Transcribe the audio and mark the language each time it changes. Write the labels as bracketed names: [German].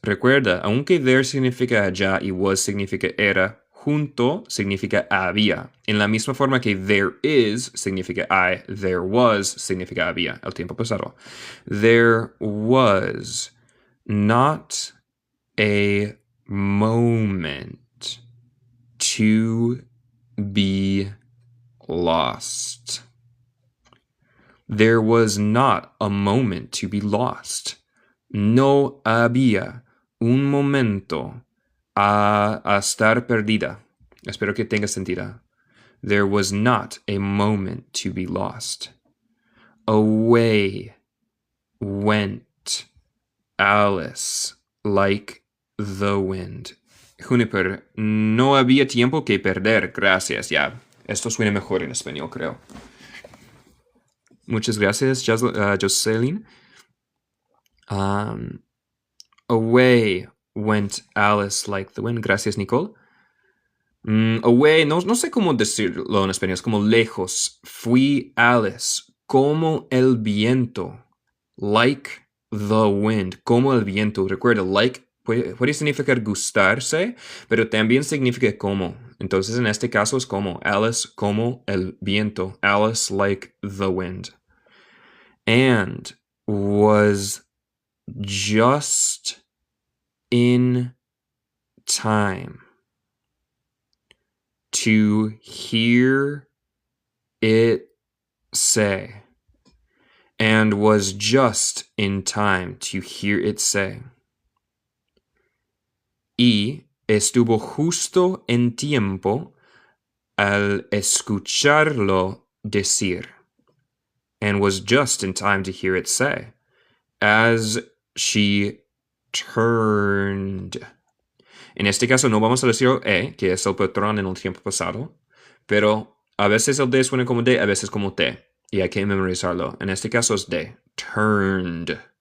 [Spanish] Recuerda, aunque there significa allá y was significa era, junto significa había. En la misma forma que there is significa hay, there was significa había, el tiempo pasado. [English] There was not a moment to be lost. There was not a moment to be lost. [Spanish] No había un momento a estar perdida. Espero que tenga sentido. [English] There was not a moment to be lost. Away went Alice like the wind. [Spanish] Juniper, no había tiempo que perder. Gracias, ya. Esto suena mejor en español, creo. Muchas gracias, Jocelyn. [English] Away went Alice like the wind. [Spanish] Gracias, Nicole. Away, no sé cómo decirlo en español, es como lejos. Fui Alice, como el viento. [English] Like the wind, [Spanish] como el viento. Recuerda, like puede significar gustarse, pero también significa como. Entonces, en este caso es como Alice, como el viento. [English] Alice like the wind. And was just in time to hear it say. And was just in time to hear it say. [Spanish] Y estuvo justo en tiempo al escucharlo decir. [English] And was just in time to hear it say. As she turned. [Spanish] En este caso no vamos a decir que es el patrón en el tiempo pasado, pero a veces el de suena como de, a veces como te, y hay que memorizarlo. En este caso es de. [English] Turned.